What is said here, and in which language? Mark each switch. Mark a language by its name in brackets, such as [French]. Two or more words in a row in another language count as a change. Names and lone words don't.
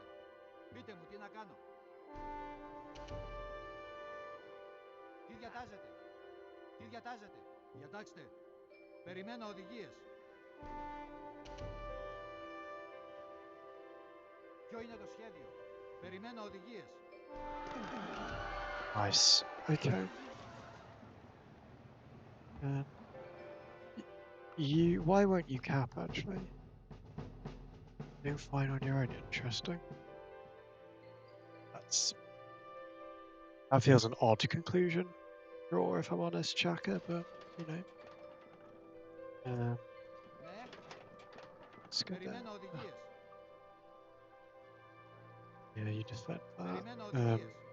[Greek] Πείτε μου τι να κάνω. Τι διατάζετε. Τι διατάζετε. Διατάξτε. Περιμένω οδηγίες. Ποιο είναι το σχέδιο. Περιμένω οδηγίες. [English] nice. Okay. Why won't you cap actually? You're fine on your own. Interesting. That feels an odd conclusion. Draw, if I'm honest, Chaka, but you know. [Greek] Ναι. [English] Let's go there. [Greek] Περιμένω οδηγίες. [English] Yeah, you defend that. [Greek] Περιμένω οδηγίες.